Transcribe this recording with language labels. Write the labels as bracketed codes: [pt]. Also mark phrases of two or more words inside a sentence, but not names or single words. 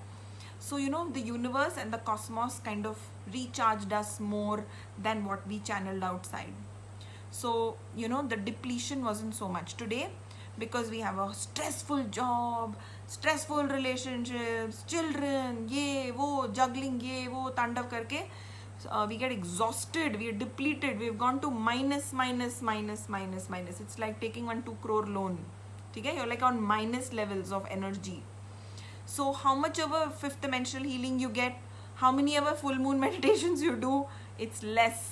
[en] So, you know, the universe and the cosmos kind of recharged us more than what we channeled outside. So, you know, the depletion wasn't so much. Today, because we have a stressful job, stressful relationships, children, [hi] ये, वो, juggling, ये, वो, तांडव करके, [en] we get exhausted, we are depleted, we've gone to minus. It's like taking 1 2 crore loan. Okay? You're like on minus levels of energy. So how much of a fifth dimensional healing you get, how many of a full moon meditations you do, it's less.